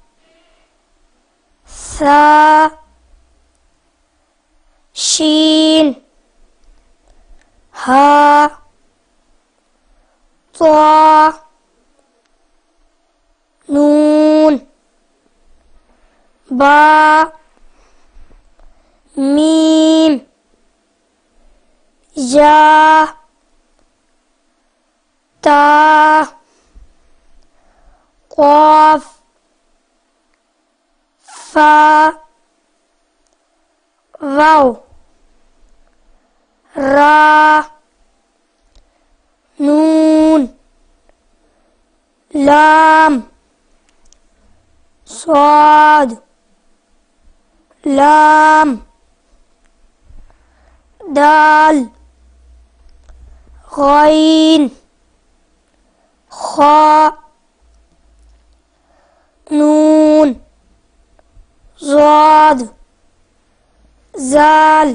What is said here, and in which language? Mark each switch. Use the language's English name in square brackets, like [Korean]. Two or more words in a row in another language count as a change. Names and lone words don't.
[Urdu] ثا شین ہا طا نون با میم یا تا قاف فا واو را نون لام صاد لام دال غین خا نون ضاد زال.